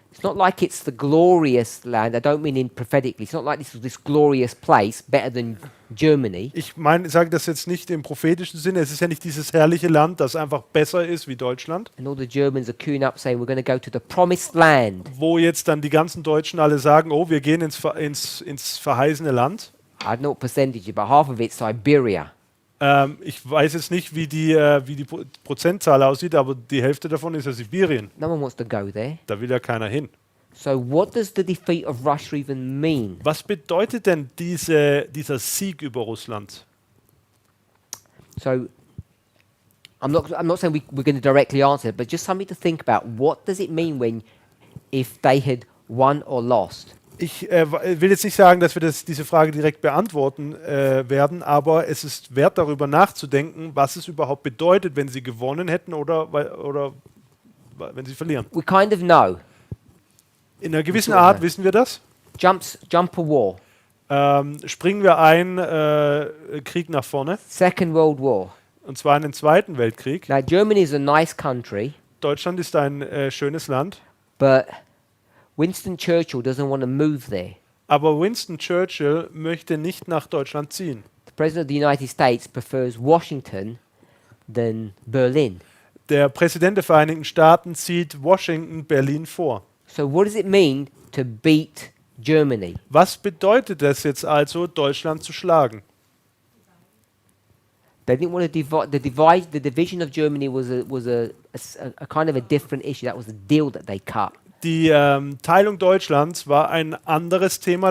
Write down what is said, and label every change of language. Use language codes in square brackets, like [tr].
[en] It's not like it's the glorious land. I don't mean in prophetically. It's not like this glorious place better than Germany. [de] Ich meine, sage das jetzt nicht im prophetischen Sinne. Es ist ja nicht dieses herrliche Land, das einfach besser ist wie Deutschland, [en] And all the Germans are queuing up saying we're going to go to the promised land. [de] wo jetzt dann die ganzen Deutschen alle sagen, oh, wir gehen ins verheißene Land. [en] I don't know what percentage, but half of it's Siberia. [de] Ich weiß jetzt nicht, wie die Prozentzahl aussieht, aber die Hälfte davon ist ja Sibirien. [en] No one wants to go there. [de] Da will ja keiner hin. [en] So what does the defeat of Russia even mean? [de] Was bedeutet denn dieser Sieg über Russland? [en] So I'm not saying we're going to directly answer it, but just something to think about. What does it mean if they had won or lost? [de] Ich will jetzt nicht sagen, dass wir diese Frage direkt beantworten werden, aber es ist wert, darüber nachzudenken, was es überhaupt bedeutet, wenn sie gewonnen hätten oder wenn sie verlieren. [en] We kind of know. [de] In einer gewissen Art wissen wir das. [en] Jump a war. [de] Springen wir ein, Krieg nach vorne, [en] Second World War. [de] und zwar in den Zweiten Weltkrieg. [en] Now Germany is a nice country, [de] Deutschland ist ein schönes Land, [en] but Winston Churchill doesn't want to move there. [de] aber Winston Churchill möchte nicht nach Deutschland ziehen. [en] The President of the United States prefers Washington than Berlin. [de] Der Präsident der Vereinigten Staaten zieht Washington Berlin vor. [en] So what does it mean to beat Germany? [de] Was bedeutet es jetzt also, Deutschland zu schlagen? [en] They didn't want to the division of Germany was a kind of a different issue. That was the deal that they cut. [de] Die Teilung Deutschlands war ein anderes Thema.